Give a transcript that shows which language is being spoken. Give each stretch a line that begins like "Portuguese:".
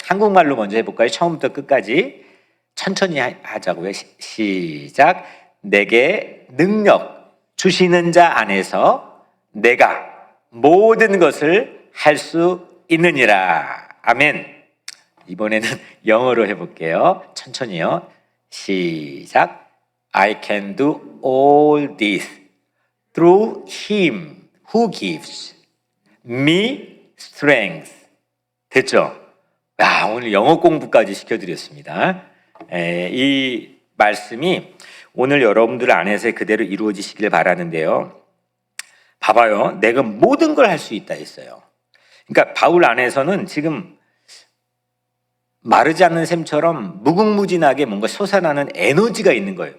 Korean: 한국말로 먼저 해볼까요? 처음부터 끝까지 천천히 하자고요. 시작. 내게 능력 주시는 자 안에서 내가 모든 것을 할 수 있느니라. 아멘. 이번에는 영어로 해볼게요. 천천히요. 시작.
English: I can do all this through him who gives me strength.
Korean: 됐죠? 오늘 영어 공부까지 시켜드렸습니다. 이 말씀이 오늘 여러분들 안에서 그대로 이루어지시길 바라는데요. 봐봐요. 내가 모든 걸 할 수 있다 했어요. 그러니까 바울 안에서는 지금 마르지 않는 샘처럼 무궁무진하게 뭔가 솟아나는 에너지가 있는 거예요.